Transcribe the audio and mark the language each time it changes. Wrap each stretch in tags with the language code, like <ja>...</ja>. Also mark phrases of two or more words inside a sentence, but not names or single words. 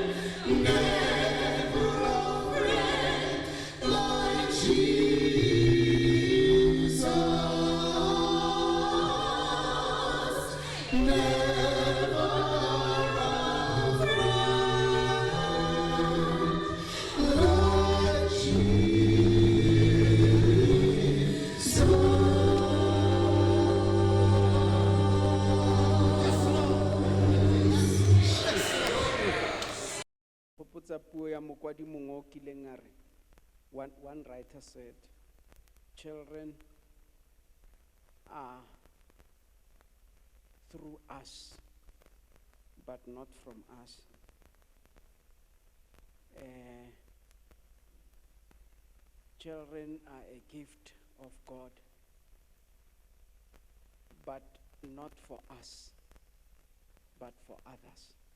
<en>Never a friend like Jesus. Never a friend like Jesus.</en> <tn>Popotsa puo ya mokwadi mongwe o kileng a re,</tn> <en>one writer said, children are through us, but not from us. Children are a gift of God, but not for us, but for others.</en>